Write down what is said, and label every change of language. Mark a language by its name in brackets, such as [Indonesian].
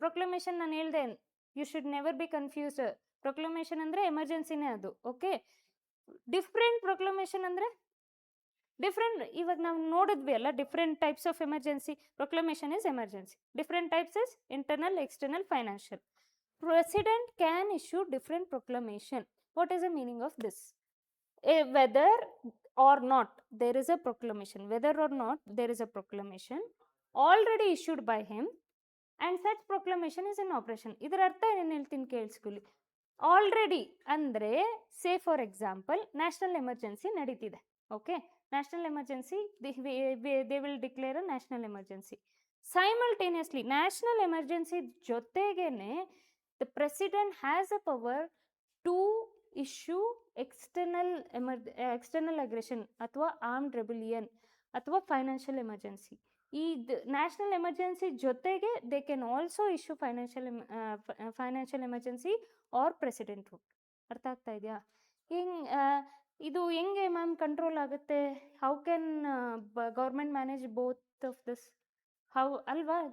[Kannada] Proclamation ನಾನು ಹೇಳ್ದೆ, [English] You should never be confused. [Kannada] Proclamation ಅಂದರೆ ಎಮರ್ಜೆನ್ಸಿನೇ ಅದು. [English] Okay, different proclamation ಅಂದರೆ different. [Kannada] ಇವಾಗ ನಾವು ನೋಡಿದ್ವಿ ಅಲ್ಲ, [English] Different types of emergency. Proclamation is emergency. Different types is internal, external, financial. President can issue different proclamation. What is the meaning of this? Whether or not there is a proclamation, whether or not there is a proclamation already issued by him and such proclamation is in operation. [Kannada] ಇದರ ಅರ್ಥ ಏನು ಹೇಳ್ತೀನಿ ಕೇಳಿಸ್ಕೊಳ್ಳಿ. Already ಅಂದರೆ, [English] say for example, [Kannada] national emergency ನಡೀತಿದೆ. [English] Okay, national emergency, they will declare a national emergency. Simultaneously national emergency ಜೊತೆಗೇನೆ the president has a power to issue external aggression ಅಥವಾ armed rebellion ಅಥವಾ financial emergency. ಈ national emergency ಜೊತೆಗೆ they can also issue financial emergency or president rule. [Kannada] ಅರ್ಥ ಆಗ್ತಾ ಇದೆಯಾ? ಇದು ಹೆಂಗೆ ಮ್ಯಾಮ್ ಕಂಟ್ರೋಲ್ ಆಗುತ್ತೆ? [English] How can government manage both of this? How ಅಲ್ವಾ?